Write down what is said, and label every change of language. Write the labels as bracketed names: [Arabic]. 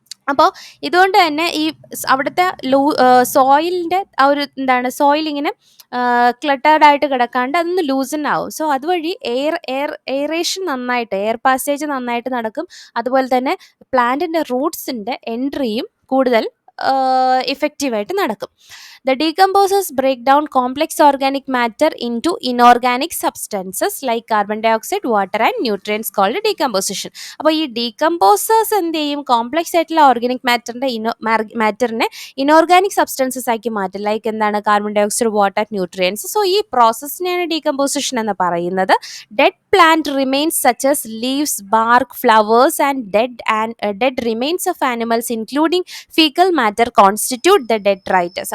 [Malayalam] അപ്പോൾ ഇതുകൊണ്ട് തന്നെ ഈ അവിടുത്തെ സോയിലിൻ്റെ ആ ഒരു എന്താണ്, സോയിൽ ഇങ്ങനെ ക്ലട്ടേർഡ് ആയിട്ട് കിടക്കാണ്ട് അതൊന്ന് ലൂസൺ ആവും. സോ അതുവഴി എയറേഷൻ നന്നായിട്ട്, എയർ പാസേജ് നന്നായിട്ട് നടക്കും. അതുപോലെ തന്നെ പ്ലാന്റിൻ്റെ റൂട്ട്സിൻ്റെ എൻട്രിയും കൂടുതൽ ഇഫക്റ്റീവായിട്ട് നടക്കും. [English] The decomposers break down complex organic matter into inorganic substances like carbon dioxide, water and nutrients called decomposition. [Malayalam] അപ്പോൾ ഈ ഡീകമ്പോസേഴ്സ് എന്ത് ചെയ്യും, കോംപ്ലക്സ് ആയിട്ടുള്ള ഓർഗാനിക് മാറ്ററിനെ ഇനോർഗാനിക് സബ്സ്റ്റൻസസ് ആക്കി മാറ്റും. ലൈക്ക് എന്താണ്, carbon dioxide, water, nutrients. So ഈ പ്രോസസ്സിനെയാണ് ഡീകമ്പോസിഷൻ എന്ന് പറയുന്നത്. [English] Dead plant remains such as leaves, bark, flowers and dead remains of animals including fecal matter constitute the detritus.